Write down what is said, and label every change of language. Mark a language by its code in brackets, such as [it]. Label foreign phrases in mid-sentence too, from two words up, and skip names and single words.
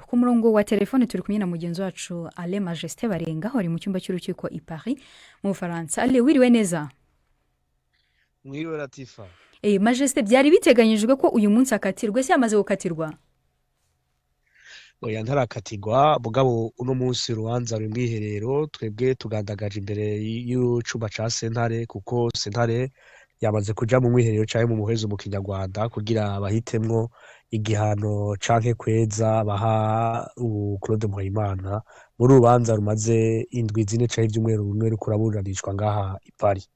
[rw] Ku murongo wa telefone turi kumwe na mugenzi wacu Ale Majesté Barenga wari mu cyumba cy'urukiko i Paris mu Bufaransa. Ale, wiriwe neza? Mwiriwe Latifa. Majesté, byari biteganyijwe ko uyu munsi akatirwa, se yamaze gukatirwa? [rn] Oya ntarakatirwa, mugabo uno munsi urubanza ruri mwiherero, twebwe tugandagaje imbere y'icumba ca sentare, kuko sentare yamaze kuja mu mwiherero caye mu muhezo mu Kinyarwanda kugira bahitemwo igihano canke kweza baha Claude Muhayimana muri urubanza rumaze indwi zine caye ivyumweru bimwe riko raburanishwa ngaha i Paris.